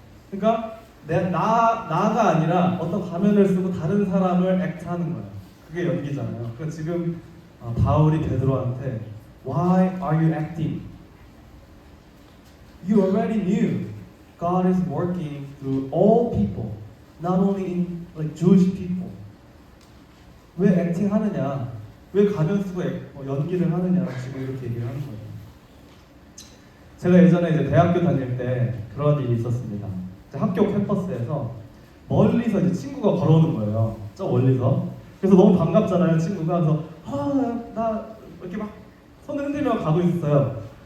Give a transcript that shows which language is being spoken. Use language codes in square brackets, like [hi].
[ko] 그러니까 나가 아니라 어떤 가면을 쓰고 다른 사람을 액트하는 거예요. 그게 연기잖아요. 그러니까 지금 바울이 베드로한테 [en] Why are you acting? You already knew God is working through all people, not only in like Jewish people. [ko] 왜 액팅 하느냐? 왜 가면 쓰고 연기를 하느냐? 지금 이렇게 얘기를 하는 거예요. 제가 예전에 이제 대학교 다닐 때 그런 일이 있었습니다. 학교 캠퍼스에서 멀리서 이제 친구가 걸어오는 거예요. 저 멀리서. 그래서 너무 반갑잖아요, 친구가. 그래서 나 이렇게 막 손을 흔들며 가고 있었어요.